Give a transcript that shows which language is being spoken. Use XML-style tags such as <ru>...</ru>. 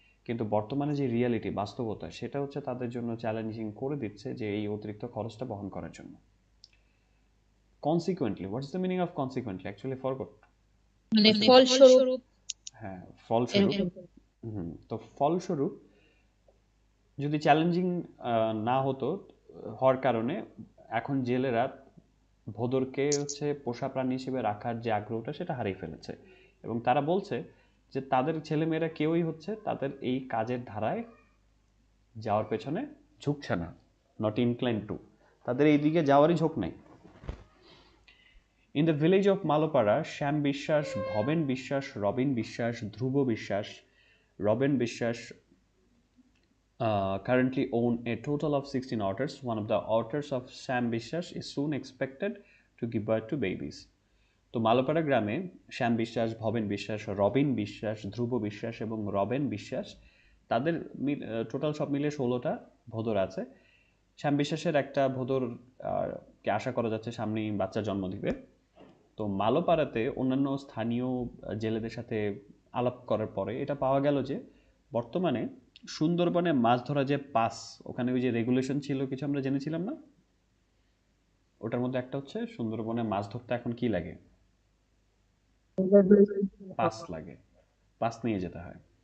<bn>কিন্তু বর্তমানে যে রিয়ালিটি, বাস্তবতা, সেটা হচ্ছে তাদের জন্য চ্যালেঞ্জিং করে দিচ্ছে যে এই অতিরিক্ত খরচটা বহন করার জন্য।</bn> <en>Consequently, what's the meaning of consequently? Actually forgot.</en> <bn>মানে ফলস্বরূপ। হ্যাঁ, ফলস্বরূপ। তো ফলস্বরূপ যদি চ্যালেঞ্জিং না হতো হওয়ার কারণে এখন জেলেরা ভোদরকে হচ্ছে পোষা প্রাণী হিসেবে রাখার যে আগ্রহটা সেটা হারিয়ে ফেলেছে, এবং তারা বলছে যে তাদের ছেলেমেয়েরা কেউই হচ্ছে তাদের এই কাজের ধারায় যাওয়ার পেছনে ঝুঁকছে না,</bn> <en>not incline to,</en> <bn>তাদের এই দিকে যাওয়ারই ঝোঁক নাই।</bn> <en>In the village of Malopara, Sham Bishas, Bhoben Bishas, Robin Bishas, Dhruvo Bishas, Robin Bishas currently own a total of 16 otters. One of the otters of Sham Bishas is soon expected to give birth to babies.</en> <bn>তো মালোপাড়া গ্রামে শ্যাম বিশ্বাস, ভবেন বিশ্বাস, রবিন বিশ্বাস, ধ্রুব বিশ্বাস এবং রবেন বিশ্বাস, তাদের total সব মিলিয়ে 16টা ভোদর আছে। শ্যাম বিশ্বাসের একটা ভোদর কে আশা করা যাচ্ছে সামনেই বাচ্চা জন্ম দিবে। তো মালোপাড়াতে অন্যান্য স্থানীয় জেলেদের সাথে আলাপ করার পরে এটা পাওয়া গেল যে বর্তমানে সুন্দরবনে মাছ ধরা যে পাস, ওখানে ওই যে রেগুলেশন ছিল কিছু আমরা জেনেছিলাম না, ওটার মধ্যে একটা হচ্ছে সুন্দরবনে মাছ ধরতে এখন কি লাগে, পাস লাগে, পাস নিয়ে যেতে হয়।</bn>